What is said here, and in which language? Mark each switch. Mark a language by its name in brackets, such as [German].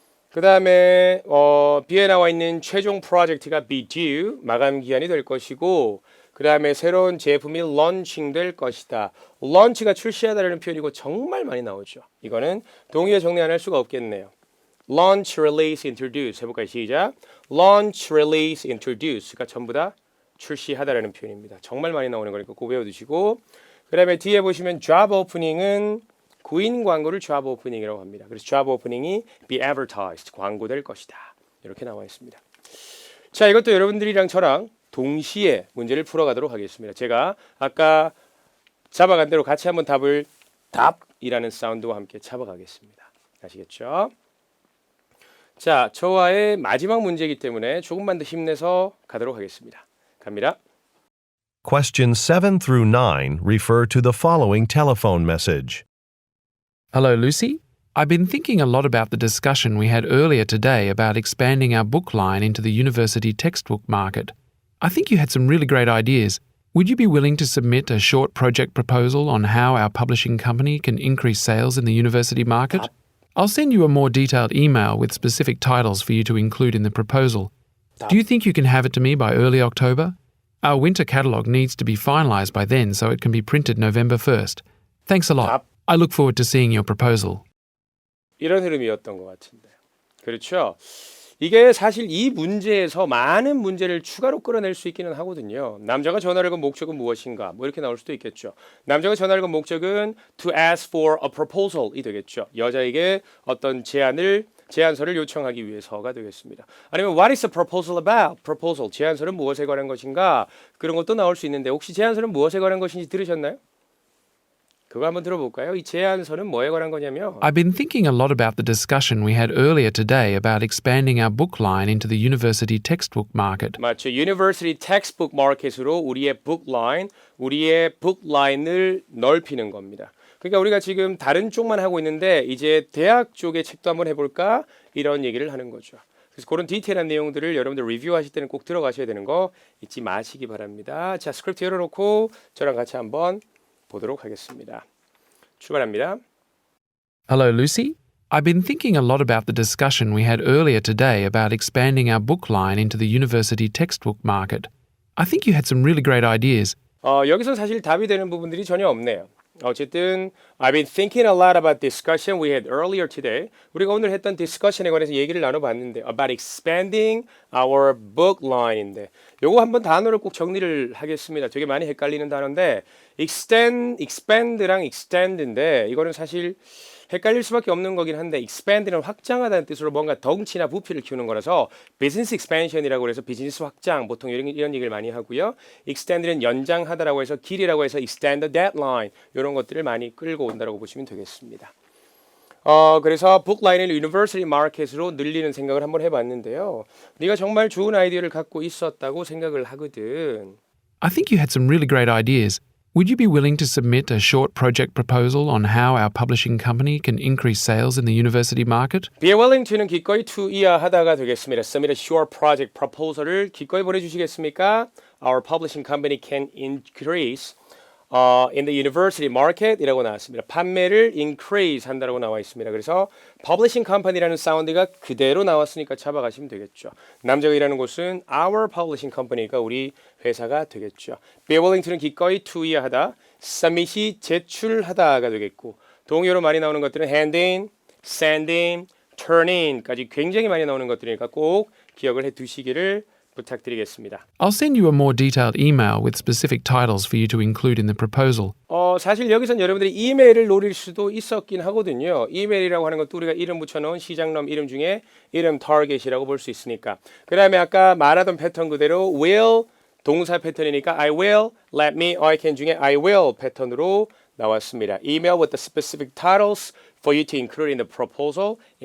[Korean] 그 다음에 B에 나와 있는 최종 프로젝트가 be due, 마감 기한이 될 것이고 그 다음에 새로운 제품이 launching 될 것이다. launch가 출시하다라는 표현이고 정말 많이 나오죠. 이거는 동의어 정리 안 할 수가 없겠네요. launch, release, introduce 해볼까요? 시작. launch, release, introduce가 전부 다 출시하다라는 표현입니다. 정말 많이 나오는 거니까 꼭 외워두시고 그 다음에 뒤에 보시면 job opening은 구인 광고를 job opening이라고 합니다. 그래서 job opening이 be advertised, 광고될 것이다. 이렇게 나와 있습니다. 자, 이것도 여러분들이랑 저랑 동시에 문제를 풀어가도록 하겠습니다. 제가 아까 잡아간 대로 같이 한번 답이라는 사운드와 함께 잡아가겠습니다. 아시겠죠? 자, 저와의 마지막 문제이기 때문에 조금만 더 힘내서 가도록 하겠습니다. 갑니다. [English] Questions 7 through 9 refer to the following telephone message. Hello, Lucy. I've been thinking a lot about the discussion we had earlier today about expanding our book line into the university textbook market. I think you had some really great ideas. Would you be willing to submit a short project proposal on how our publishing company can increase sales in the university market? I'll send you a more detailed email with specific titles for you to include in the proposal. Do you think you can have it to me by early October? Our winter catalogue needs to be finalised by then so it can be printed November 1st. Thanks a lot. I look forward to seeing your proposal. [Korean] 이런 흐름이었던 것 같은데. 그렇죠. 이게 사실 이 문제에서 많은 문제를 추가로 끌어낼 수 있기는 하거든요. 남자가 전화를 건 목적은 무엇인가? 뭐 이렇게 나올 수도 있겠죠. 남자가 전화를 건 목적은 [English] to ask for a proposal [Korean] 이 되겠죠. 여자에게 어떤 제안서를 요청하기 위해서가 되겠습니다. [English] 아니면 what is the proposal about? [Korean] proposal, 제안서는 무엇에 관한 것인가? 그런 것도 나올 수 있는데 혹시 제안서는 무엇에 관한 것인지 들으셨나요? 그거 한번 들어볼까요? 이 제안서는 뭐에 관한 거냐면 [English] I've been thinking a lot about the discussion we had earlier today about expanding our book line into the university textbook market. [Korean] 맞죠. [English] University textbook market으로 우리의 book line, 우리의 book line을 [Korean] 넓히는 겁니다. 그러니까 우리가 지금 다른 쪽만 하고 있는데 이제 대학 쪽의 책도 한번 해볼까? 이런 얘기를 하는 거죠. 그래서 그런 디테일한 내용들을 여러분들 리뷰하실 때는 꼭 들어가셔야 되는 거 잊지 마시기 바랍니다. 자, 스크립트 열어놓고 저랑 같이 한번 보도록 하겠습니다. 출발합니다. [English] Hello, Lucy. I've been thinking a lot about the discussion we had earlier today about expanding our book line into the university textbook market. I think you had some really great ideas. [Korean] 여기서 사실 답이 되는 부분들이 전혀 없네요. [English] 어쨌든 I've been thinking a lot about discussion we had earlier today. [Korean] 우리가 오늘 했던 discussion에 관해서 얘기를 나눠봤는데 [English] about expanding our book line [Korean] 인데 요거 한번 단어를 꼭 정리를 하겠습니다. 되게 많이 헷갈리는 단어인데 expand랑 extend인데 이거는 사실 헷갈릴 수밖에 없는 거긴 한데 expand는 확장하다는 뜻으로 뭔가 덩치나 부피를 키우는 거라서 [English] business expansion [Korean] 이라고 해서 비즈니스 확장 보통 이런 얘기를 많이 하고요. extend는 연장하다라고 해서 길이라고 해서 [English] extend the deadline [Korean] 이런 것들을 많이 끌고 온다라고 보시면 되겠습니다. 그래서 북라인을 유니버시티 마켓으로 늘리는 생각을 한번 해봤는데요. 네가 정말 좋은 아이디어를 갖고 있었다고 생각을 하거든. [English] I think you had some really great ideas. Would you be willing to submit a short project proposal on how our publishing company can increase sales in the university market? [Korean] Be willing to는 기꺼이 to 이하하다가 되겠습니다. [English] Submit a short project proposal을 [Korean] 기꺼이 보내주시겠습니까? [English] Our publishing company can increase in the university market 이라고 나왔습니다. [Korean] 판매를 increase 한다라고 나와 있습니다. 그래서 publishing company라는 사운드가 그대로 나왔으니까 잡아가시면 되겠죠. 남자가 일하는 곳은 our publishing company가 우리 회사가 되겠죠. Be willing to는 기꺼이 to 이하하다, submit이 제출하다가 되겠고 동의어로 많이 나오는 것들은 [English] hand in, send in, turn in [Korean] 까지 굉장히 많이 나오는 것들이니까 꼭 기억을 해 두시기를 부탁드리겠습니다. [English] I'll send you a more detailed email with specific titles for you to include in the proposal. [Korean] 사실 여기선 여러분들이 이메일을 노릴 수도 있었긴 하거든요. 이메일이라고 하는 것도 우리가 이름 붙여놓은 시장놈 이름 중에 이름 타겟이라고 볼 수 있으니까. 그 다음에 아까 말하던 패턴 그대로 will 동사 패턴이니까 [English] I will, let me, I can [Korean] 중에 I will 패턴으로 나왔습니다. [English] Email with the specific titles for you to include in the proposal.